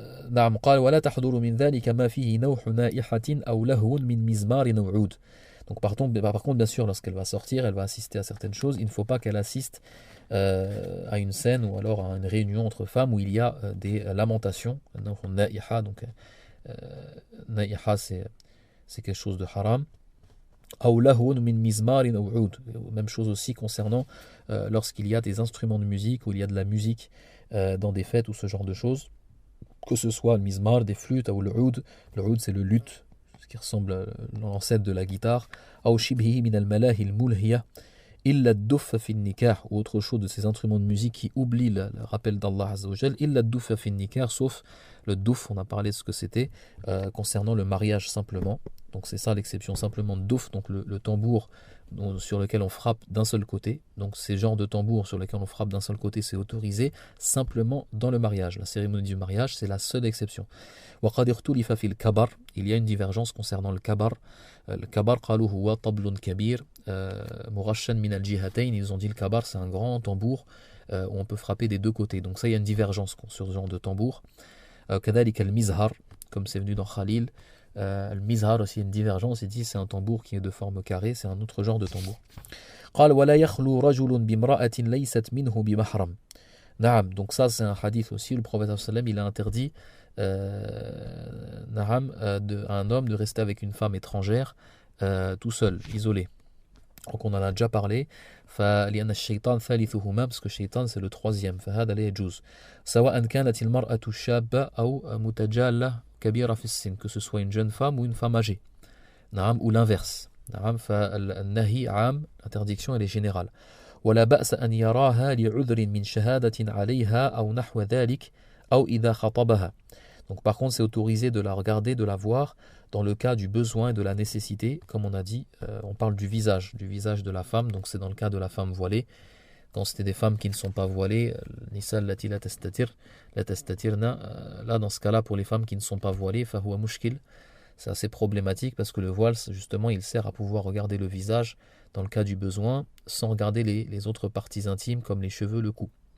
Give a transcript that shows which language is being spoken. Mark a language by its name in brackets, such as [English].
[Arabic] نعم قال ولا تحضر من ذلك ما فيه نوح نائحة أو لهو من مزمار أو عود. [French] Donc par contre, bien sûr, lorsqu'elle va sortir, elle va assister à certaines choses. Il ne faut pas qu'elle assiste à une scène ou alors à une réunion entre femmes où il y a des lamentations. Donc, na'iha, euh, na'iha, c'est quelque chose de haram. [Arabic] Aw lahun min mizmarin aw oud. [French] Même chose aussi concernant lorsqu'il y a des instruments de musique, ou il y a de la musique dans des fêtes ou ce genre de choses, que ce soit le mizmar, des flûtes, ou le oud. Le oud, c'est le luth, ce qui ressemble à l'ancêtre de la guitare. [Arabic] Aw shibhi min al-malahi al-mulhiya illa ad-duff fi an-nikah, [French] ou autre chose de ces instruments de musique qui oublient le rappel d'Allah Azza wa Jal. [Arabic] Illa ad-duff fi an-nikah, [French] sauf le douf, on a parlé de ce que c'était concernant le mariage simplement. Donc c'est ça l'exception, simplement douf, donc le tambour sur lequel on frappe d'un seul côté. Donc ces genres de tambours sur lesquels on frappe d'un seul côté, c'est autorisé simplement dans le mariage. La cérémonie du mariage, c'est la seule exception. [Arabic] وقد اختلف في الكبر, [French] il y a une divergence concernant le kabar. [Arabic] Le kabar قالوا هو طبل كبير مغشن من الجهتين. [French] Ils ont dit le kabar, c'est un grand tambour où on peut frapper des deux côtés. Donc ça, il y a une divergence sur ce genre de tambour. [Arabic] كذلك المزهر, [French] comme c'est venu dans Khalil. Le mizhar aussi, une divergence, il dit c'est un tambour qui est de forme carrée, c'est un autre genre de tambour. [Arabic] قال ولا يخلو رجل بامرأة ليست منه بمحرم. [French] نعم, donc ça c'est un hadith aussi, le prophète sallam il a interdit نعم, à un homme de rester avec une femme étrangère tout seul, isolé. Donc on en a déjà parlé. [Arabic] فلأن الشيطان ثالثهما, [French] parce que shaitan c'est le troisième. [Arabic] فهذا لا يجوز سواء كانت المرأة شابة أو متجالة كبيرة في السن, [French] que ce soit une jeune femme ou une femme âgée. نعم, ou l'inverse. نعم, [Arabic] فالنهي عام, [French] l'interdiction elle est générale. [Arabic] ولا بأس أن يراها لعذر من شهادة عليها أو نحو ذلك أو إذا خطبها. [French] Donc par contre c'est autorisé de la regarder, de la voir dans le cas du besoin et de la nécessité. Comme on a dit, on parle du visage de la femme, donc c'est dans le cas de la femme voilée. Quand c'était des femmes qui ne sont pas voilées, [Arabic] nisa allati la tastatirna, [French] là dans ce cas-là pour les femmes qui ne sont pas voilées, [Arabic] fahuwa mushkil, [French] c'est assez problématique parce que le voile justement il sert à pouvoir regarder le visage dans le cas du besoin sans regarder les autres parties intimes comme les cheveux, le cou.